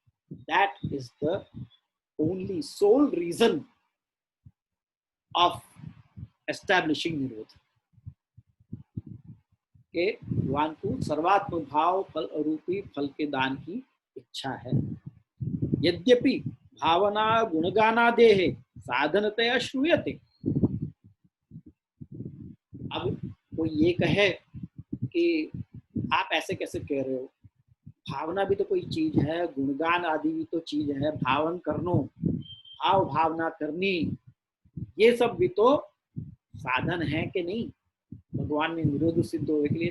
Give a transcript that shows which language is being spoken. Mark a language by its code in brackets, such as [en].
[en] that is the only sole reason of establishing निरोध, [hi] के भगवान को सर्वात्म भाव फल रूपी फल के दान की इच्छा है। [sa] यद्यपि भावना गुणगानादेः साधनतया श्रूयते। [hi] अब कोई ये कहे कि आप ऐसे कैसे कह रहे हो, भावना भी तो कोई चीज है, गुणगान आदि भी तो चीज है, भावन करनो, भाव भावना करनी, ये सब भी तो साधन है कि नहीं भगवान में निरोध सिद्ध होने के लिए।